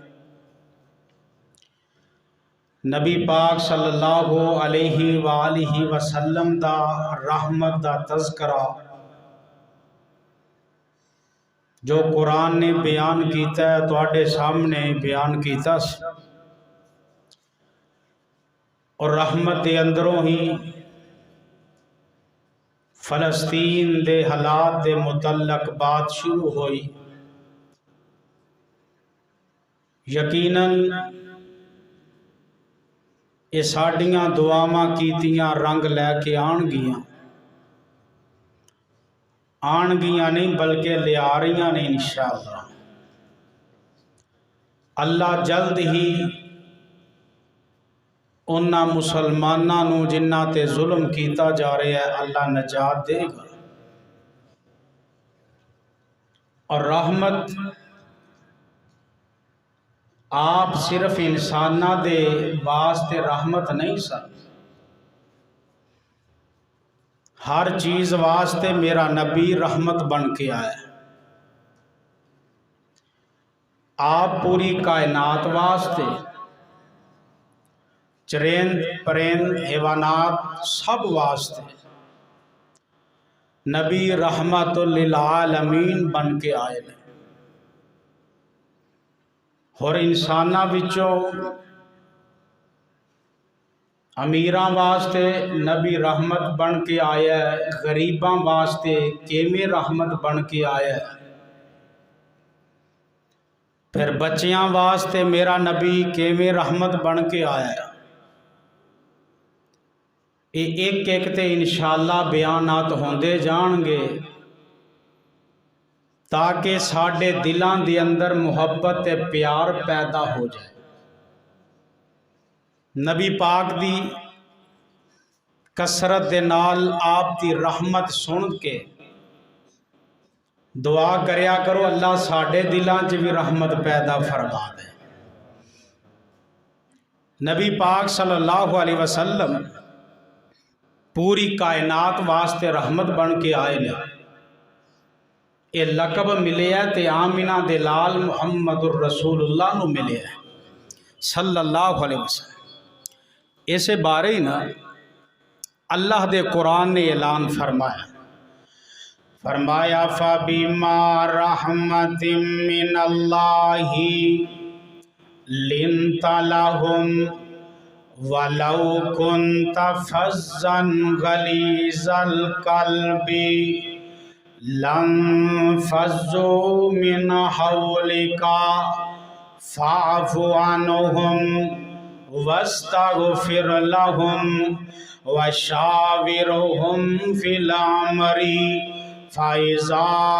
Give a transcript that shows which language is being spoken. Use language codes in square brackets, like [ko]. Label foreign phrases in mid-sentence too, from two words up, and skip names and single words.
[pa] نبی پاک [ar] صلی اللہ علیہ وآلہ وسلم [pa] دا رحمت دا تذکرہ جو قرآن نے بیان کیتا ہے تواڈے سامنے بیان کیتا سی، اور رحمت دے اندروں ہی فلسطین دے حالات دے متعلق بات شروع ہوئی۔ یقیناً یہ ساڈیاں دعاواں کیتیاں رنگ لے کے آن گیاں نہیں بلکہ لے آ رہیاں نے انشاءاللہ۔ اللہ جلد ہی انہاں مسلماناں نو جنہاں تے ظلم کیتا جا رہا ہے اللہ نجات دے گا، اور رحمت آپ صرف انساناں دے واسطے رحمت نہیں سن، ہر چیز واسطے میرا نبی رحمت بن کے آیا ہے۔ آپ پوری کائنات واسطے چرند پرند حیوانات سب واسطے نبی رحمت للعالمین بن کے آئے ہیں، اور انساناں وچوں امیراں واسطے نبی رحمت بن کے آیا ہے، غریباں واسطے کیویں رحمت بن کے آیا ہے، پھر بچیاں واسطے میرا نبی کیویں رحمت بن کے آیا ہے۔ یہ ایک ایک تے انشاءاللہ بیانات ہوندے جان گے تاکہ ساڈے دلاں دے اندر محبت تے پیار پیدا ہو جائے۔ نبی پاک دی کثرت دے نال آپ دی رحمت سن کے دعا کریا کرو اللہ ساڈے دلاں چ بھی رحمت پیدا فرما دے۔ نبی پاک [ar] صلی اللہ علیہ وسلم [pa] پوری کائنات واسطے رحمت بن کے آئے نے. یہ لقب ملے ہے تے آمینہ دے لال محمد الرسول اللہ نو ملے ہے [ar] صلی اللہ علیہ وسلم. [pa] اسے بارے ہی نا اللہ دے قرآن نے اعلان فرمایا [ar] فَبِمَا رَحْمَةٍ مِّنَ اللَّهِ لِنْتَ لَهُمْ وَلَوْ كُنْتَ فَظًّا غَلِيظَ الْقَلْبِ لَانفَضُّوا مِنْ حَوْلِكَ فَاعْفُ عَنْهُمْ وَاسْتَغْفِرْ لَهُمْ وَشَاوِرْهُمْ فِي الْأَمْرِ فَإِذَا